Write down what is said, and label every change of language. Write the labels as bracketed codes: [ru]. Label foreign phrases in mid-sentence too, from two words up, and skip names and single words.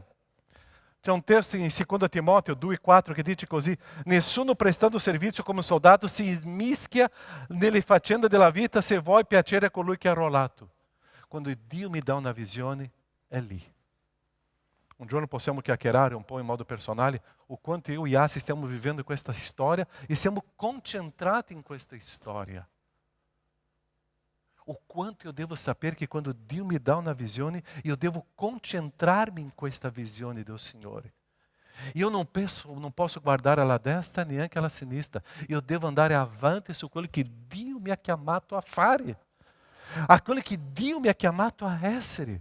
[it] C'è un testo in 2 Timoteo 2,4 che dice così: nessuno prestando servizio come soldato si mischia nelle faccende della vita se vuoi piacere a colui che ha arruolato. Quando Dio mi dà una visione, è lì. Un giorno possiamo chiacchierare un po' in modo personale o quanto io e Yassi stiamo vivendo questa storia e siamo concentrati in questa storia. [pt] O quanto eu devo saber que quando [it] Dio mi dà una visione, io devo concentrarmi in questa visione del Signore. Io non posso guardare alla destra neanche alla sinistra. Io devo andare avanti su quello che Dio mi ha chiamato a fare. A quello che Dio mi ha chiamato a essere.